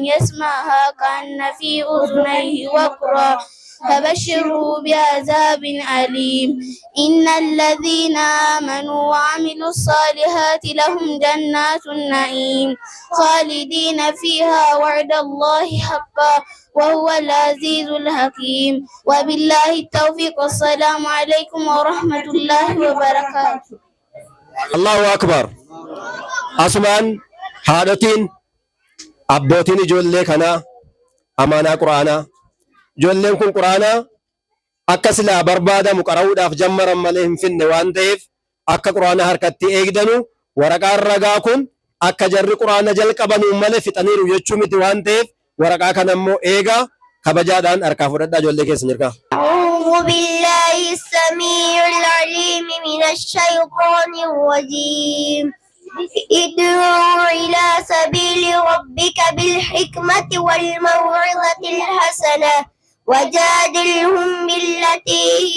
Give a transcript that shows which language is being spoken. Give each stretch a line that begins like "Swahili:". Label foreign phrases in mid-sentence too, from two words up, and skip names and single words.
Arabic: يسمعها كأن في أذنيه وقرا فبشره بعذاب أليم إن الذين آمنوا وعملوا الصالحات لهم جنات النعيم خالدين فيها وعد الله حقا وهو العزيز الحكيم وبالله التوفيق والسلام عليكم ورحمة الله وبركاته. الله أكبر.
Oromo: Asumaan haadhotiin abbootiin ijoollee kanaa amaanaa quraanaa. Ijoolleen kun quraanaa akka silaa barbaadamu qara'uudhaaf jammaran malee hin finne waan ta'eef akka quraanaa harkatti eegdanu waraqaan ragaa kun akka jarri quraana jalqabanuu malee fixaniiru jechuu miti waan ta'eef waraqaa kana immoo eegaa kabajaadhaan harkaa fudhadhaa ijoollee keessan hirkaa.
Arabic: أعوذ بالله السميع العليم من الشيطان الرجيم ادعو إلى سبيل ربك بالحكمة والموعظة الحسنة وجادلهم بالتي هي